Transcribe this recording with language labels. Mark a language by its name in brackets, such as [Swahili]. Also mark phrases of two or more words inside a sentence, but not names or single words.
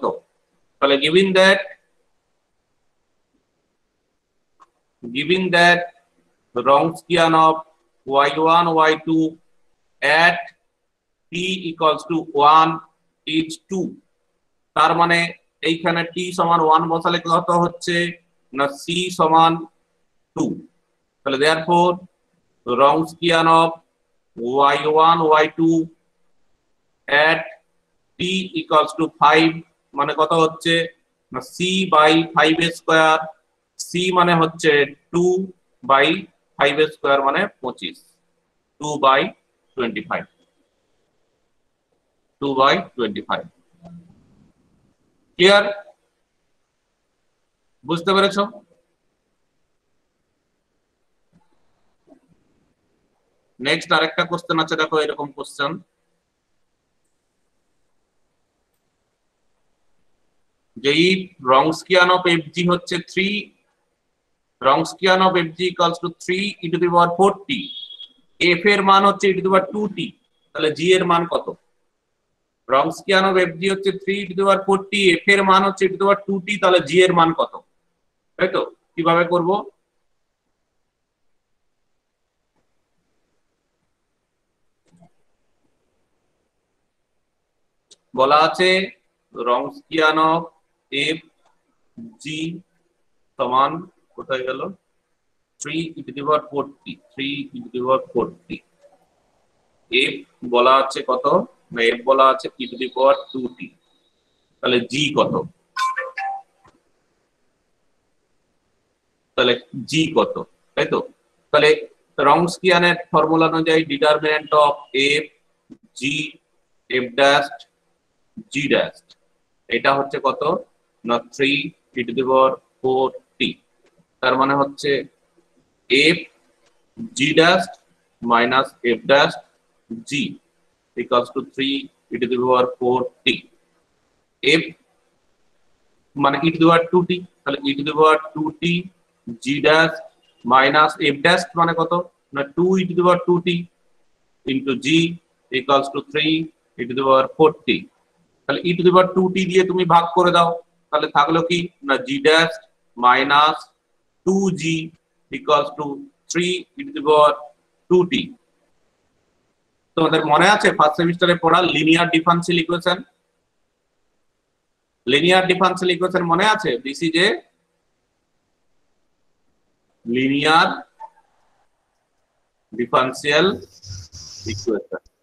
[Bangla] তাহলে [English] giving that Wronskian of y1 y2 at t equals to 1 is 2 [Bangla] তার মানে এইখানে t সমান 1 বসালে কত হচ্ছে না c সমান 2। তাহলে [English] therefore Wronskian of y1 y2 at t equals to 5 [Bangla] মানে কত হচ্ছে না c/5 স্কয়ার c মানে হচ্ছে 2/5 স্কয়ার মানে 25 2/25 2/25 ক্লিয়ার বুঝতে পেরেছো। নেক্সট আরেকটা কোশ্চেন আছে দেখো এরকম কোশ্চেন যে [English] Wronskian of fg [Bangla] হচ্ছে 3 [English] Wronskian of fg equals to 3 e to the power 4t [Bangla] f এর মান হচ্ছে [English] e to the power 2t [Bangla] তাহলে g এর মান কত। [English] Wronskian of fg [Bangla] হচ্ছে [English] 3 e to the power 4t [Bangla] f এর মান হচ্ছে [English] e to the power 2t [Bangla] তাহলে g এর মান কত তাই তো। কিভাবে করব বলা আছে [English] Wronskian of fg [Bangla] সমান কোথায় গেল [English] 3 e to the power 4t 3 e to the power 4t [Bangla] f বলা আছে কত না f বলা আছে [English] e to the power 2t [Bangla] তাহলে g কত তাহলে g কত তাই তো। তাহলে রংস্কিয়ানের ফর্মুলা অনুযায়ী [English] determinant of [Bangla] f g f ড্যাশ g ড্যাশ এটা হচ্ছে কত না [English] 3 e to the power 4t [Bangla] তার মানে হচ্ছে f g ড্যাশ minus f ড্যাশ g [English] equals to 3 e to the power 4t [Bangla] f মানে [English] e to the power 2t [Bangla] তাহলে [English] e to the power 2t [Bangla] g ড্যাশ minus f ড্যাশ মানে কত না [English] 2 e to the power 2t into g equals to 3 e to the power 4t [Bangla] তাহলে [English] e to the power 2t [Bangla] দিয়ে তুমি ভাগ করে দাও তাহলে থাকলো কি না g ড্যাশ [English] minus 2g equals to 3 e to the power 2t। [Bangla] তোমাদের মনে আছে ফার্স্ট সেমিস্টারে পড়া [English] linear differential equation [Bangla] মনে আছে [English] this is a linear differential equation.